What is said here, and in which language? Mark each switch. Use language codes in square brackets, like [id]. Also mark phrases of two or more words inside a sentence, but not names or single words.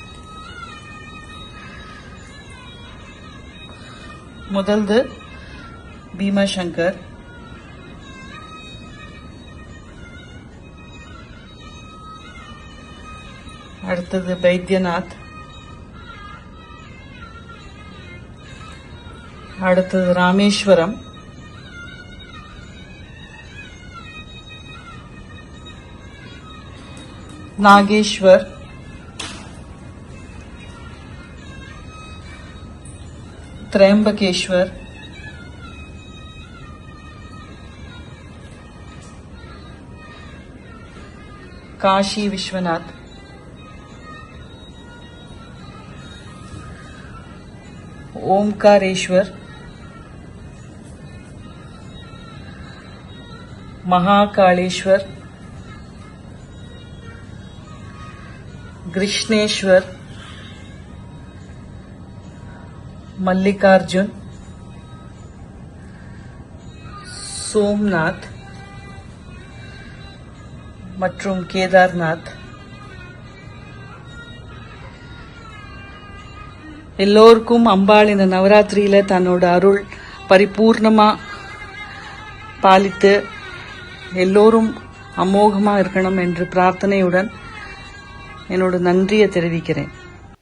[ta] முதல்து பீமாசங்கர், அடுத்தது பைத்யநாத், அடுத்தது ராமேஸ்வரம், நாகேஸ்வர், त्र्यंबकेश्वर, काशी विश्वनाथ, ओमकारेश्वर, महाकालेश्वर, कृष्णेश्वर, मल्लिकार्जुन, सोमनाथ மற்றும் கேதார்நாத். எல்லோருக்கும் அம்பாள் இந்த நவராத்திரியில தன்னோட அருள் பரிபூர்ணமா பாலித்து எல்லோரும் அமோகமா இருக்கணும் என்று பிரார்த்தனையுடன் என்னோட நன்றியை தெரிவிக்கிறேன்.